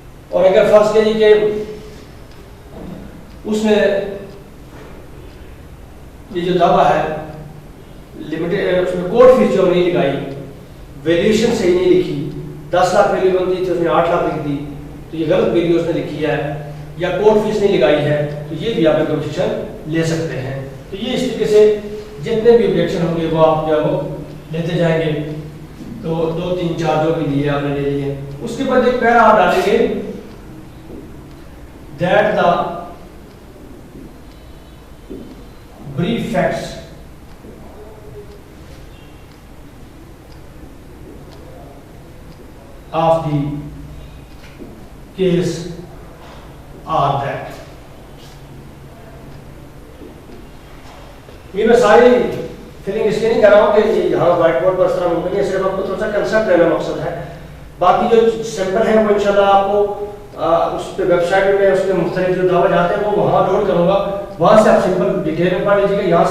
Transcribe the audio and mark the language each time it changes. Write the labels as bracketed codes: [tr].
[ur] اور اگر فرض کیجیے کہ اس نے یہ جو دعویٰ ہے اس میں کورٹ فیس جو نہیں لگائی، ویلیوشن صحیح نہیں لکھی، 10 لاکھ ویلیو بنتی تھی اس نے 8 لاکھ لکھ دی، تو یہ غلط ویلیو اس نے لکھی ہے، یا کورٹ فیس نہیں لگائی ہے، تو یہ بھی آپ ایک آبجیکشن لے سکتے ہیں. تو یہ اس طریقے سے جتنے بھی آبجیکشن ہوں گے وہ آپ جو ہے وہ لیتے جائیں گے. تو 2 3 4 جو بھی لیے آپ نے لے لیے. اس کے بعد ایک پیرا آپ ڈالیں گے [en] that the facts of the case are that. [ur] یہ میں ساری فیلنگ اس لیے نہیں کر رہا ہوں کہ یہاں وائٹ بورڈ پر اس طرح ممکن ہے، صرف آپ کو تھوڑا سا کنسپٹ لینا مقصد ہے. باقی جو سیمپل ہیں وہ انشاءاللہ آپ کو اس پہ ویب سائٹ میں اس کے مختلف جو دعوے جاتے ہیں وہ وہاں اپلوڈ کروں گا، وہاں سے آپ سمپل ڈیٹیل میں پڑھ لیجیے گا.